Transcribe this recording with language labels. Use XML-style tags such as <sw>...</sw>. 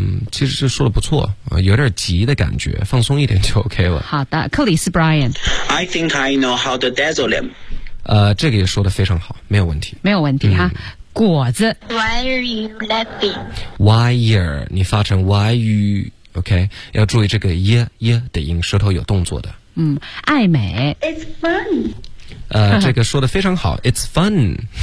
<zh>其实是说的不错，有点急的感觉，放松一点就 OK 了。好的，克里斯 Brian.</zh> <en>I think I know how to dazzle him.</en> <zh>这个也说的非常好，没有问题，没有问题哈。果子。</zh> <en>Why are you laughing? Why are</en> <zh>你发成 why you OK， 要注意这个 ye ye 的音，舌头有动作的。爱美。</zh> <en>It's fun.</en> <zh>这个说的非常好，</zh> <en>It's fun，</en>